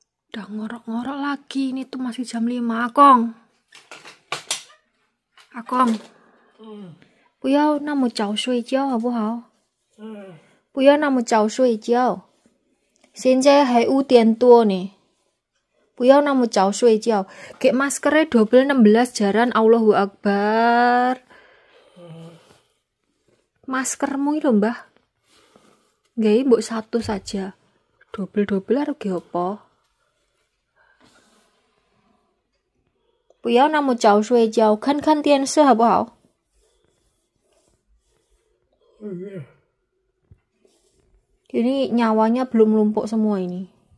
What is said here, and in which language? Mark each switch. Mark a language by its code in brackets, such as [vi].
[id] Udah ngorok-ngorok lagi, ini tuh masih jam 5. Akong. Akong. [zh] 不要那么早睡觉好不好？不要那么早睡觉，现在还5点多呢。不要那么早睡觉。 [id] Kayak maskernya double 16 jaran, Allahu Akbar. Maskermu itu mbah. Nggih, mbok satu saja. Double-double harus ge apa? [zh] 不要那么早睡觉，看看电视好不好？ [id] Ini nyawanya belum lumpuk semua ini.